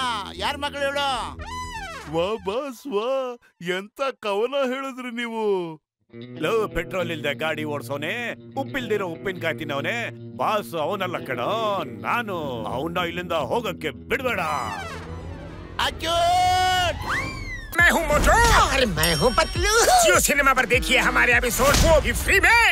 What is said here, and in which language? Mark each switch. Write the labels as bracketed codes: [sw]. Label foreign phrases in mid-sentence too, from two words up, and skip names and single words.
[kn] ಯಾರ ಮಗಳು ಹೇಳು? ವಾ ಬಾಸ್ ವಾ, ಎಂತ ಕವನ ಹೇಳಿದ್ರಿ ನೀವು. ಲವ್ ಪೆಟ್ರೋಲ್ ಇಲ್ದೆ ಗಾಡಿ ಓಡ್ಸೋನೆ, ಉಪ್ಪಿಲ್ದಿರೋ ಉಪ್ಪಿನಕಾಯಿ ತಿನ್ನವನೆ ಬಾಸ್ ಅವನಲ್ಲ ಕಣ ನಾನು. ಅವನ್ನ ಇಲ್ಲಿಂದ ಹೋಗಕ್ಕೆ ಬಿಡ್ಬೇಡ. [hi] मैं हूँ मोटू। अरे मैं हूँ पतलू। जियो सिनेमा पर देखिए हमारे एपिसोड वो भी फ्री में।